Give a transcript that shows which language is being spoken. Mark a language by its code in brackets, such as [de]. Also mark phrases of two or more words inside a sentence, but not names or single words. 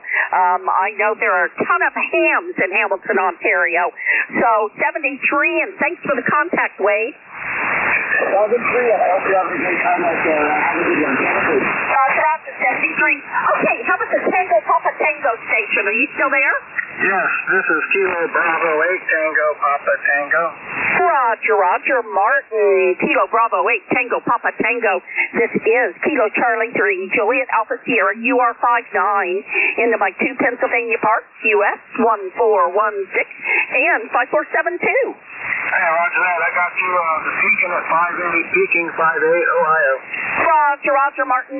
[en] I know there are a ton of hams in Hamilton, Ontario. So 73, and thanks for the contact, Wade. 73, and I hope you have a great time out there. Have a good one. Roger, 73. Okay, how about the Tango Papa Tango station? Are you still there? Yes, this is Kilo Bravo 8 Tango Papa Tango. Roger, Martin, Kilo Bravo 8 Tango Papa Tango. This is Kilo Charlie 3, Juliet Alpha Sierra, UR59, into my 2 Pennsylvania parks, US 1416 and 5472. Hey, Roger that. I got you the Pekin at 5-8, Peking 5-8, Ohio. Roger, Martin.